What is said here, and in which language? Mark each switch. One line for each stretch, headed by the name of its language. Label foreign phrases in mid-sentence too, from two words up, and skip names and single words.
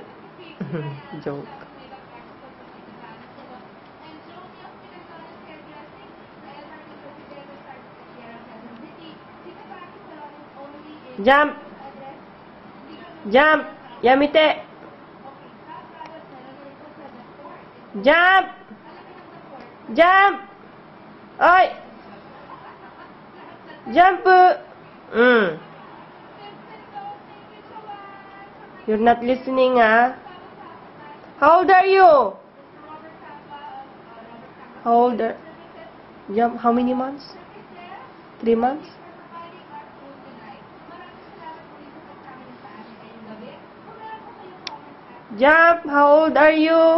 Japanese: ジョーク。ジャンプ。ジャンプ。やめて。ジャンプ。ジャンプ。おい。ジャンプ。うん。
English: You're not listening, ah? How old are you? How old are... Jump, how many months? 3 months? Jump, how old are you?